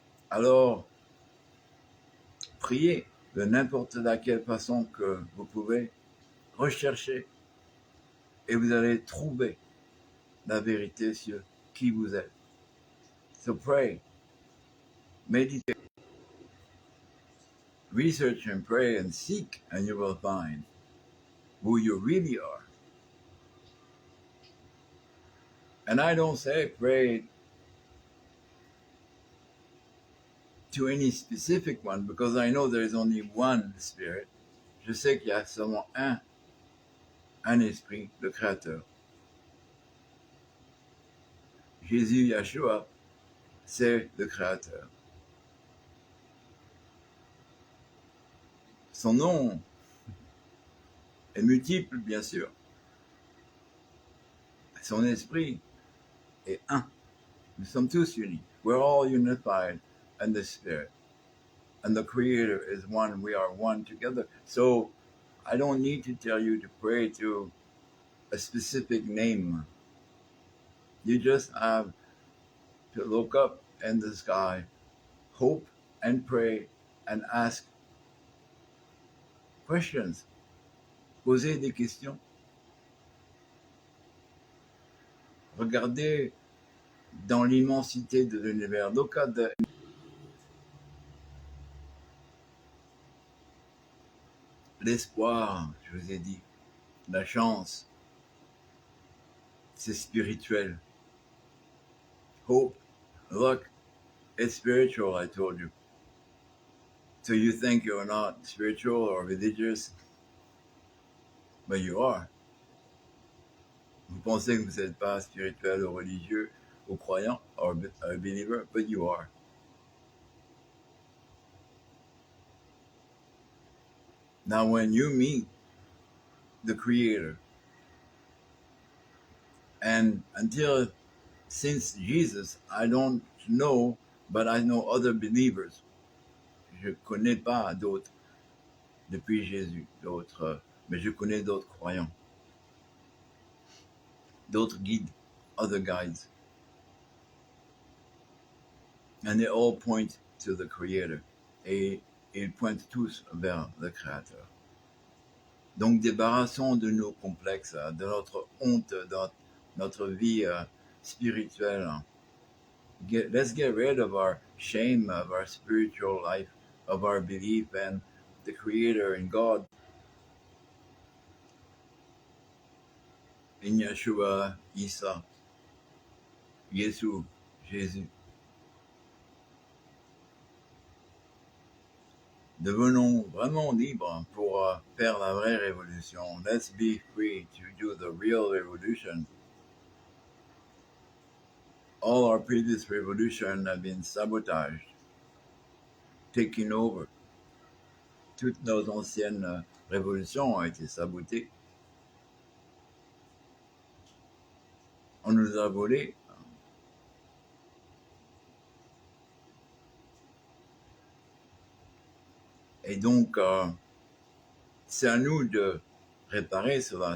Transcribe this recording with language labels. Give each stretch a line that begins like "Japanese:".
French: Alors, priez de n'importe laquelle façon que vous pouvez, rechercher et vous allez trouver la vérité sur qui vous êtes.
English: So pray, meditate, research and pray and seek, and you will find who you really are. And I don't say pray to any specific one because I know there is only one Spirit.
French: Je sais qu'il y a seulement un esprit, le Créateur. Jésus, Yeshua, c'est le Créateur. Son nom est multiple, bien sûr. Son esprit est un. Nous sommes tous unis.
English: We're all unified in the Spirit. And the Creator is one. We are one together. So I don't need to tell you to pray to a specific name. You just have to look up in the sky, hope and pray and ask questions.
French: Poser des questions. Regardez dans l'immensité de l'univers.
English: Look at the
French: l'espoir, je vous ai dit, la chance, c'est spirituel.
English: Hope, luck, it's spiritual, I told you. So you think you're not spiritual or religious, but you are.
French: Vous pensez que vous n'êtes pas spirituel ou religieux ou croyant
English: or a believer, but you are. Now when you meet the Creator, and since Jesus, I don't know, but I know other believers.
French: Je ne connais pas d'autres depuis Jésus, mais je connais d'autres croyants, d'autres guides,
English: other guides. And they all point to the Creator.
French: Et ils pointent tous vers le Créateur. Donc débarrassons de nos complexes, de notre honte, de notre vie spirituelle.
English: Let's get rid of our shame, of our spiritual life, of our belief in the Creator and God. in Yeshua, Isa, Jésus, Jésus.
French: Devenons vraiment libres pour faire la vraie révolution.
English: Let's be free to do the real revolution. All our previous revolutions have been sabotaged, taken over.
French: Toutes nos anciennes révolutions ont été sabotées. On nous a volé. Et donc, c'est à nous de réparer cela.